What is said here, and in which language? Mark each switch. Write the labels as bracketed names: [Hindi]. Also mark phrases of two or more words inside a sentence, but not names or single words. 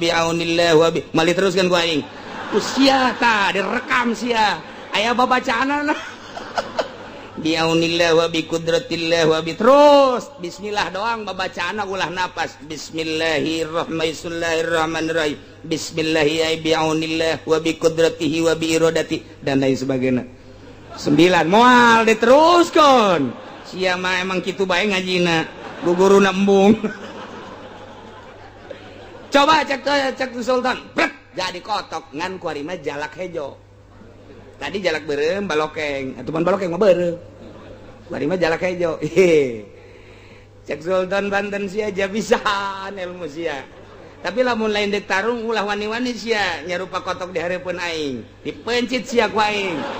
[Arabic] بعون الله وب [Sundanese] mali teruskan ku aing sia tah direkam sia aya babacaanna [Arabic] بعون الله وبقدرة الله وب [Sundanese] terus bismillah doang babacaanna ulah napas [Arabic] بسم الله الرحمن الرحيم بسم الله [Sundanese] ay [Arabic] بعون الله وبقدرته وبإرادة [Indonesian] dan lain sebagainya [Sundanese] 9 moal diteruskan sia mah emang kitu bae ngajina guguruna embung coba cek Sultan brek jadi kotok ngan kuari mah jalak hejo tadi jalak beureum balokeng atuh pan balokeng mah beureum kuari mah jalak hejo cek Sultan Banten sia aja pisan ilmu sia tapi lamun lain dek tarung ulah wani-wani sia nyarupa kotok di hareupeun aing dipencit sia ku aing